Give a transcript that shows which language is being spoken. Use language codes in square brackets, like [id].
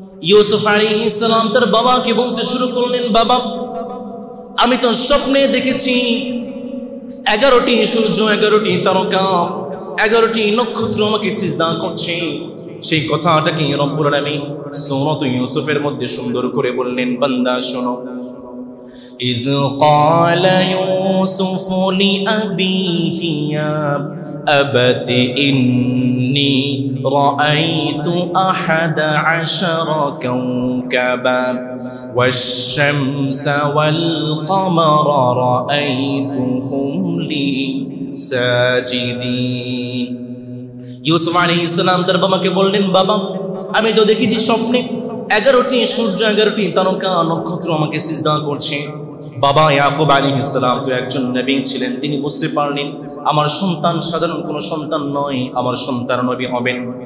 [bn] ইউসুফ আলাইহিস সালাম তার বাবাকে বলতে শুরু করলেন, বাবা আমি তো স্বপ্নে দেখেছি 11টি সূর্য, 11টি তারকা, 11টি নক্ষত্র আমাকে সিজদা করছে। সেই কথাটাকে রব্বুল আলামিন সূরাত ইউসুফের মধ্যে সুন্দর করে বললেন, বান্দা শোনো। [ar] إذ قال يوسف لأبيه يا أبت إني رأيت 11 كوكبا والشمس والقمر رأيتهم لي ساجدين। [bn] ইউসুফ আলাইহিস সালাম তার বাবাকে বললেন, বাবা আমি তো দেখেছি স্বপ্নে 11টি সূর্য, 11টি তারকা, নক্ষত্র আমাকে সিজদা করছে। বাবা ইয়াকুব আলাইহিস সালাম তো একজন নবী ছিলেন, তিনি বুঝতে পারলেন আমার সন্তান সাধারণ কোনো সন্তান নয়, আমার সন্তান নবী হবেন।